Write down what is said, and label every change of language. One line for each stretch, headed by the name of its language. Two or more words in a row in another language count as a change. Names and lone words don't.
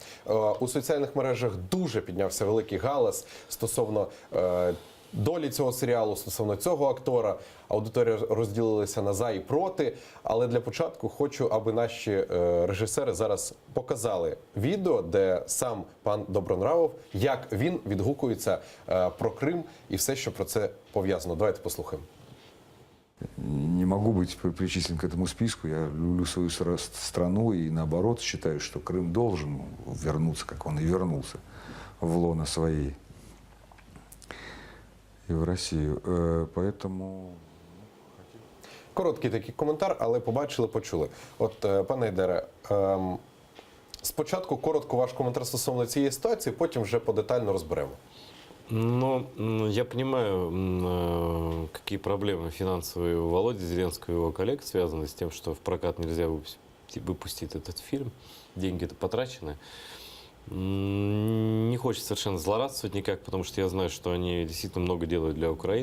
Ukrainian: У соціальних мережах дуже піднявся великий галас стосовно долі цього серіалу стосовно цього актора. Аудиторія розділилася на за і проти. Але для початку хочу, аби наші режисери зараз показали відео, де сам пан Добронравов, як він відгукується про Крим і все, що про це пов'язано. Давайте послухаємо.
Russian: Не могу быть причислен к этому списку. Я люблю свою страну и, наоборот, считаю, что Крым должен вернуться, как он и вернулся, в лоно своей и в Россию. Поэтому...
Ukrainian: Короткий такий коментар, але побачили, почули. От, пане Ейдере, спочатку коротко ваш коментар стосовно цієї ситуації, потім вже подетально розберемо.
Russian: Ну, я понимаю, какие проблемы финансовые у Володи Зеленского и его коллег связаны с тем, что в прокат нельзя выпустить этот фильм. Деньги-то потрачены. Не хочется совершенно злорадствовать никак, потому что я знаю, что они действительно много делают для Украины.